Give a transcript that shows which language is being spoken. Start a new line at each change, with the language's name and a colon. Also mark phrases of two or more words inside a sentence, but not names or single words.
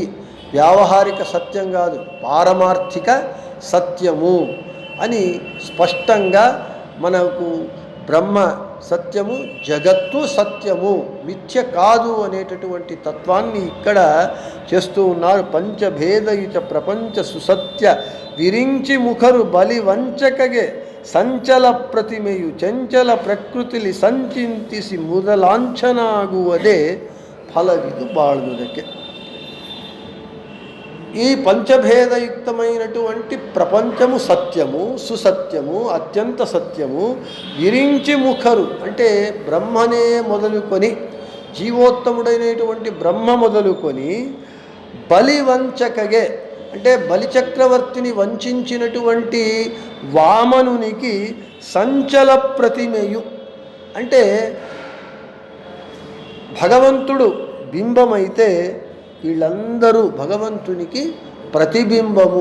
Telugu: వ్యావహారిక సత్యం కాదు, పారమార్థిక సత్యము అని స్పష్టంగా మనకు బ్రహ్మ సత్యము, జగత్తు సత్యము, మిథ్య కాదు అనేటటువంటి తత్వాన్ని ఇక్కడ చేస్తూ ఉన్నారు.
Kannada: ಪಂಚಭೇದಯುಚ ಪ್ರಪಂಚ ಸುಸತ್ಯ ವಿರಿಂಚಿ ಮುಖರು ಬಲಿ ವಂಚಕಗೆ ಸಂಚಲ ಪ್ರತಿಮೆಯು ಚಂಚಲ ಪ್ರಕೃತಿಲಿ ಸಂಚಿಂತಿಸಿ ಮೊದಲಾಂಛನಾಗುವುದೇ ಫಲವಿದು ಬಾಳುವುದಕ್ಕೆ.
Telugu: ఈ పంచభేదయుక్తమైనటువంటి ప్రపంచము సత్యము, సుసత్యము, అత్యంత సత్యము. విరించి ముఖరు అంటే బ్రహ్మనే మొదలుకొని, జీవోత్తముడైనటువంటి బ్రహ్మ మొదలుకొని, బలివంచకగే అంటే బలిచక్రవర్తిని వంచినటువంటి వామనునికి సంచల ప్రతిమయు అంటే భగవంతుడు బింబమైతే వీళ్ళందరూ భగవంతునికి ప్రతిబింబము.